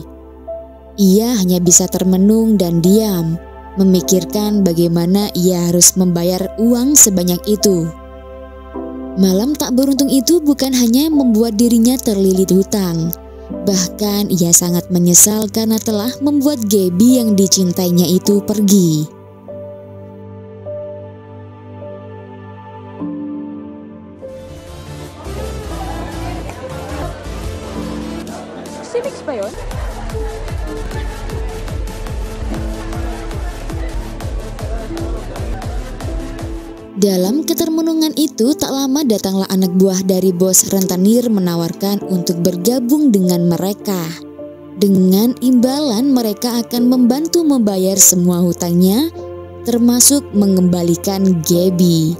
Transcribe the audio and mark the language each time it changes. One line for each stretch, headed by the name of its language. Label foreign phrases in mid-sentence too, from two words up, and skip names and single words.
Indonesian: Ia hanya bisa termenung dan diam, memikirkan bagaimana ia harus membayar uang sebanyak itu. Malam tak beruntung itu bukan hanya membuat dirinya terlilit hutang, bahkan ia sangat menyesal karena telah membuat Gaby yang dicintainya itu pergi.
Filipino: Si Mix ba yun?
Indonesian: Dalam ketermenungan itu tak lama datanglah anak buah dari bos rentenir menawarkan untuk bergabung dengan mereka. Dengan imbalan mereka akan membantu membayar semua hutangnya, termasuk mengembalikan Gaby.